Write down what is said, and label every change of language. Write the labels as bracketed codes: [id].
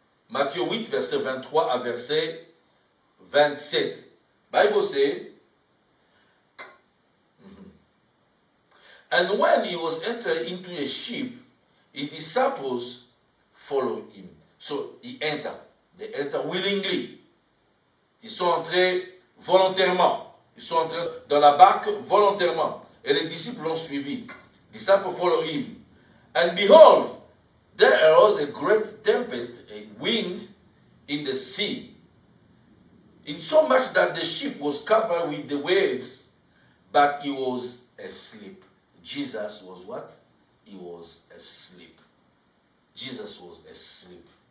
[fr] Matthieu 8 verset 23 à verset 27. [en] Bible says, and when he was entering into a ship, his disciples followed him. So he entered. They entered willingly. [fr] Ils sont entrés volontairement. Ils sont entrés dans la barque volontairement. Et les disciples l'ont suivi. [en] Disciples followed him. And behold, there arose a great tempest, a wind in the sea, insomuch that the ship was covered with the waves, but he was asleep. Jesus was what? He was asleep. Jesus was asleep.